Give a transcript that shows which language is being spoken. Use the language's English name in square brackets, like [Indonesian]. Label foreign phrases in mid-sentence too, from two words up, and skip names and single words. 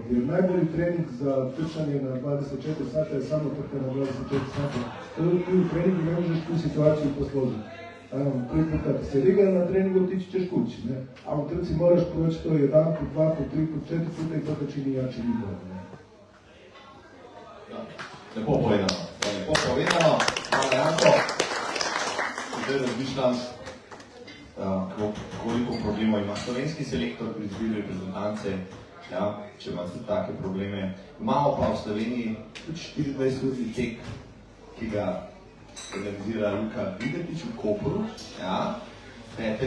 [Croatian] Jer najbolji trening za trčanje na 24 sata je samo trka na 24 sata. Ti u treningu ne možeš tu situaciju posložiti. Prvi put kad se riga na treningu otići ćeš kući, ne? A u trci moraš proći to 1 put, 2 put, 3 put, 4 puta i to te čini jači i bolje. [Slovenian] Lepo povedano. Hvala Janko. Zdaj razmišljam, koliko problemov ima slovenski selektor pri izbiri reprezentance, ja, če ima tudi take probleme. Imamo pa v Sloveniji tudi 24-urni tek, ki ga organizira Luka Vigetič v Kopru, ja, 5.